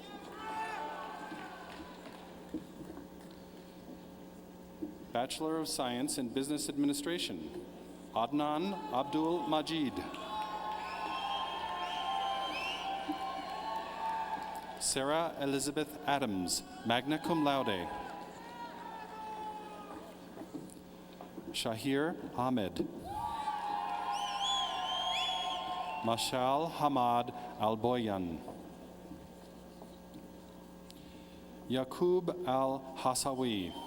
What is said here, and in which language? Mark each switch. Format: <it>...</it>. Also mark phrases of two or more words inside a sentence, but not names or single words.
<en>Bachelor of Science in Business Administration, Adnan Abdul Majid. Sarah Elizabeth Adams,</en> <la>magna cum laude.</la> <en>Shahir Ahmed. Mashal Hamad Al-Boyan. Yaqub Al-Hasawi.</en>